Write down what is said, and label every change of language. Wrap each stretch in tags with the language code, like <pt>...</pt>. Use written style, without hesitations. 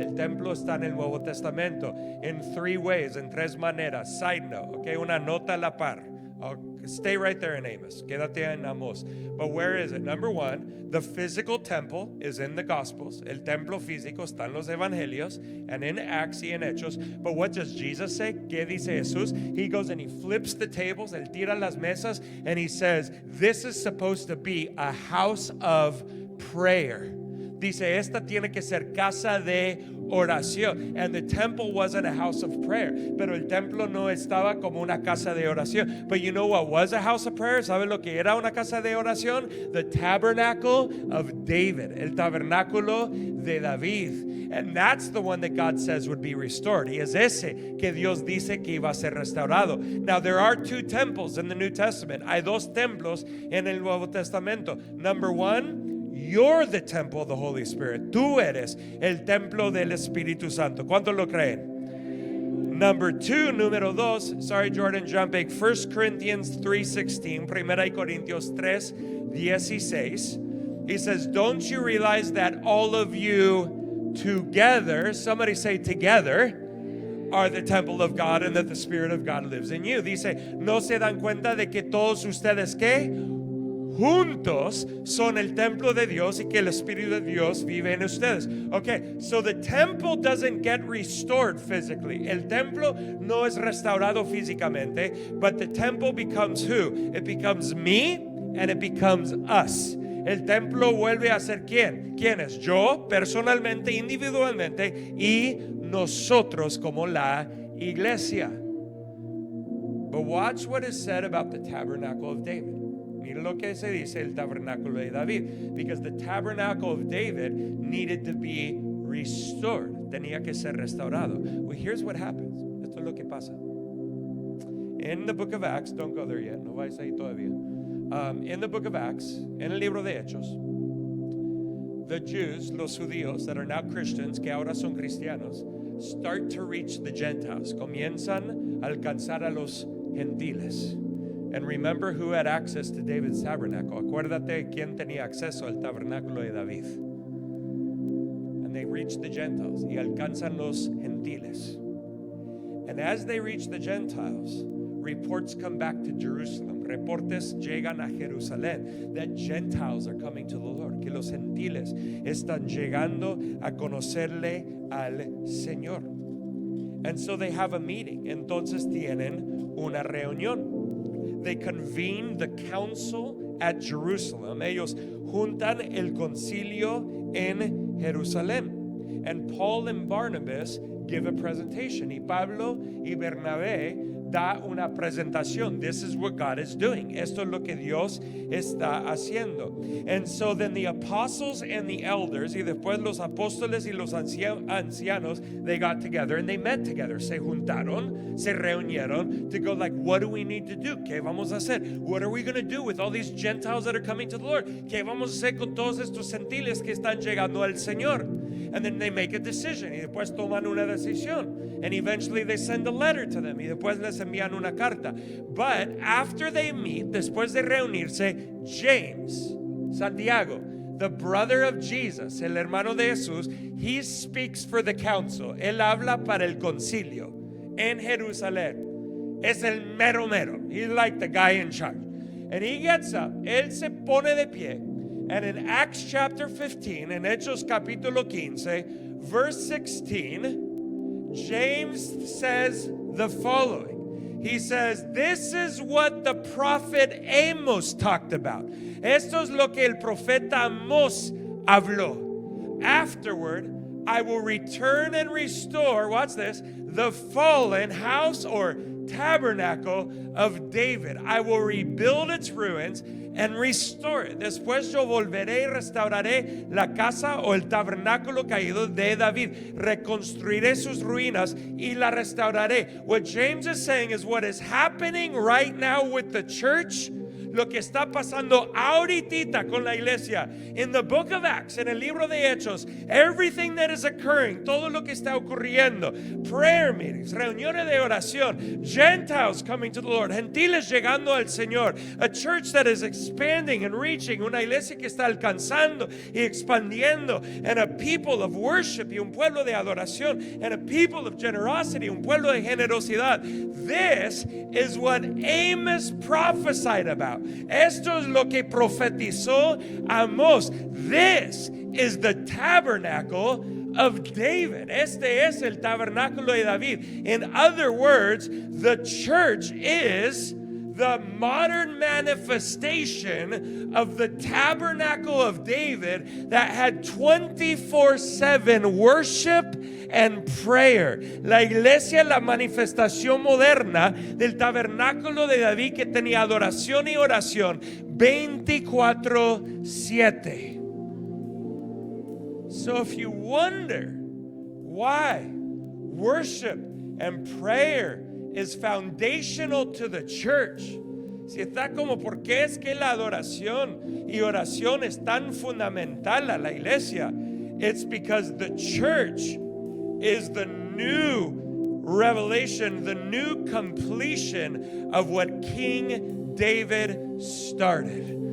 <es>El templo está en el Nuevo Testamento</es> <en>in three ways,</en> <es>en tres maneras.</es> <en>Side note, okay,</en> <es>una nota a la par.</es> <en>Stay right there in Amos.</en> <es>Quédate en Amos.</es> <en>But where is it? Number one, the physical temple is in the Gospels.</en> <es>El templo físico está en los Evangelios</es> <en>and in Acts</en> <es>y en Hechos.</es> <en>But what does Jesus say?</en> <es>¿Qué dice Jesús?</es> <en>He goes and he flips the tables,</en> <es>él tira las mesas,</es> <en>and he says, this is supposed to be a house of prayer.</en> <es>Dice, esta tiene que ser casa de oración.</es> <en>And the temple wasn't a house of prayer.</en> <es>Pero el templo no estaba como una casa de oración.</es> <en>But you know what was a house of prayer?</en> <es>¿Sabe lo que era una casa de oración?</es> <en>The tabernacle of David.</en> <es>El tabernáculo de David.</es> <en>And that's the one that God says would be restored.</en> <es>Y es ese que Dios dice que iba a ser restaurado.</es> <en>Now there are two temples in the New Testament.</en> <es>Hay dos templos en el Nuevo Testamento.</es> <en>Number one, you're the temple of the Holy Spirit.</en> <es>Tú eres el templo del Espíritu Santo. ¿Cuántos lo creen?</es> <en>Number two,</en> <es>número dos.</es> <en>Sorry, Jordan, jumping. 1 Corinthians 3:16.</en> <es>Primera Corintios 3:16.</es> <en>He says, don't you realize that all of you together, somebody say together, are the temple of God and that the Spirit of God lives in you?</en> <es>Dice, ¿no se dan cuenta de que todos ustedes qué? Juntos son el templo de Dios y que el Espíritu de Dios vive en ustedes.</es> <en>Okay, so the temple doesn't get restored physically.</en> <es>El templo no es restaurado físicamente,</es> <en>but the temple becomes who? It becomes me and it becomes us.</en> <es>El templo vuelve a ser ¿quién? ¿Quién es? Yo personalmente, individualmente y nosotros como la iglesia.</es> <en>But watch what is said about the tabernacle of David.</en> <es>Mira lo que se dice el tabernáculo de David.</es> <en>Because the tabernacle of David needed to be restored.</en> <es>Tenía que ser restaurado.</es> <en>Well, here's what happens.</en> <es>Esto es lo que pasa.</es> <en>In the book of Acts, don't go there yet.</en> <es>No vais ahí todavía.</es> <en>In the book of Acts,</en> <es>en el libro de Hechos,</es> <en>the Jews,</en> <es>los judíos</es> <en>that are now Christians,</en> <es>que ahora son cristianos,</es> <en>start to reach the Gentiles.</en> <es>Comienzan a alcanzar a los gentiles.</es> <en>And remember who had access to David's tabernacle.</en> <es>Acuérdate quién tenía acceso al tabernáculo de David.</es> <en>And they reach the Gentiles.</en> <es>Y alcanzan los gentiles.</es> <en>And as they reach the Gentiles, reports come back to Jerusalem.</en> <es>Reportes llegan a Jerusalén</es> <en>that Gentiles are coming to the Lord.</en> <es>Que los gentiles están llegando a conocerle al Señor.</es> <en>And so they have a meeting.</en> <es>Entonces tienen una reunión.</es> <en>They convene the council at Jerusalem.</en> <es>Ellos juntan el concilio en Jerusalén.</es> <en>And Paul and Barnabas give a presentation.</en> <es>Y Pablo y Bernabé da una presentación.</es> <en>This is what God is doing.</en> <es>Esto es lo que Dios está haciendo.</es> <en>And so then the apostles and the elders,</en> <es>y después los apóstoles y los ancianos,</es> <en>they got together and they met together.</en> <es>Se juntaron, se reunieron</es> <en>to go like, what do we need to do?</en> <es>¿Qué vamos a hacer?</es> <en>What are we going to do with all these Gentiles that are coming to the Lord?</en> <es>¿Qué vamos a hacer con todos estos gentiles que están llegando al Señor?</es> <en>And then they make a decision.</en> <es>Y después toman una decisión.</es> <en>And eventually they send a letter to them.</en> <es>Y después les envían una carta.</es> <en>But after they meet,</en> <es>después de reunirse,</es> <en>James, Santiago, the brother of Jesus,</en> <es>el hermano de Jesús,</es> <en>he speaks for the council.</en> <es>Él habla para el concilio en Jerusalén. Es el mero mero.</es> <en>He's like the guy in charge. And he gets up.</en> <es>Él se pone de pie.</es> <en>And in Acts chapter 15, in</en> <es>Hechos capítulo 15,</es> <en>verse 16, James says the following. He says, this is what the prophet Amos talked about.</en> <es>Esto es lo que el profeta Amos habló.</es> <en>Afterward, I will return and restore, watch this, the fallen house or tabernacle of David. I will rebuild its ruins and restore it.</en> <es>Después yo volveré y restauraré la casa o el tabernáculo caído de David. Reconstruiré sus ruinas y la restauraré.</es> <en>What James is saying is what is happening right now with the church.</en> <es>Lo que está pasando ahorita con la iglesia.</es> <en>In the book of Acts,</en> <es>en el libro de Hechos,</es> <en>everything that is occurring,</en> <es>todo lo que está ocurriendo,</es> <en>prayer meetings,</en> <es>reuniones de oración,</es> <en>Gentiles coming to the Lord,</en> <es>gentiles llegando al Señor,</es> <en>a church that is expanding and reaching,</en> <es>una iglesia que está alcanzando y expandiendo,</es> <en>and a people of worship</en> <es>y un pueblo de adoración,</es> <en>and a people of generosity,</en> <es>un pueblo de generosidad.</es> <en>This is what Amos prophesied about.</en> <es>Esto es lo que profetizó Amós.</es> <en>This is the tabernacle of David.</en> <es>Este es el tabernáculo de David.</es> <en>In other words, the church is the modern manifestation of the tabernacle of David that had 24/7 worship and prayer.</en> <es>La iglesia, la manifestación moderna del tabernáculo de David que tenía adoración y oración 24/7.</es> <en>So if you wonder why worship and prayer is foundational to the church,</en> <es>si está como por qué es que la adoración y oración es tan fundamental a la iglesia,</es> <en>it's because the church is the new revelation, the new completion of what King David started.</en>